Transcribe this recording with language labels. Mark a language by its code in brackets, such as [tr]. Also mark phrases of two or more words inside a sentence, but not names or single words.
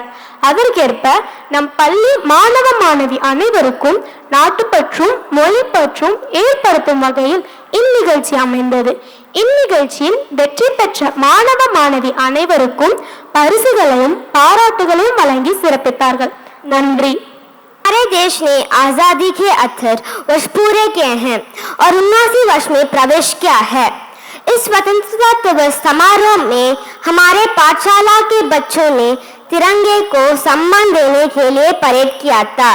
[ta] அதற்கேற்ப நம் பள்ளி மாணவ மாணவி அனைவருக்கும் நாட்டுப்பற்றும் மொழி பற்றும் ஏற்படுத்தும் வகையில் இந்நிகழ்ச்சி அமைந்தது. இந்நிகழ்ச்சியில் வெற்றி பெற்ற மாணவ மாணவி அனைவருக்கும் பரிசுகளையும் பாராட்டுகளையும் வழங்கி சிறப்பித்தார்கள். நன்றி. [hi] हमारे देश ने आजादी के 78 वर्ष पूरे किए हैं और 79 वर्ष में प्रवेश किया है. इस स्वतंत्रता दिवस समारोह में हमारे पाठशाला के बच्चों ने तिरंगे को सम्मान देने के लिए परेड किया था.